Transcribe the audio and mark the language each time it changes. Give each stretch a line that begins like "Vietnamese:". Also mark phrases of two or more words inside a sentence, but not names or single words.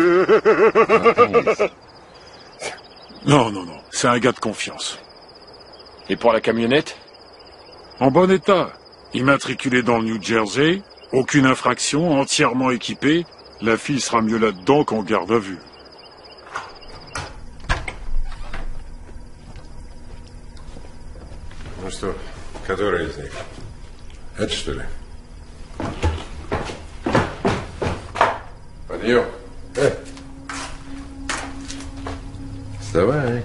French: Non, non, non. C'est un gars de confiance. Et pour la camionnette? En bon état. Immatriculé dans le New Jersey. Aucune infraction, entièrement équipé. La fille sera mieux là-dedans qu'en garde à vue.
Russian: Ну что, который из них? Это что ли? Подъем. Вставай.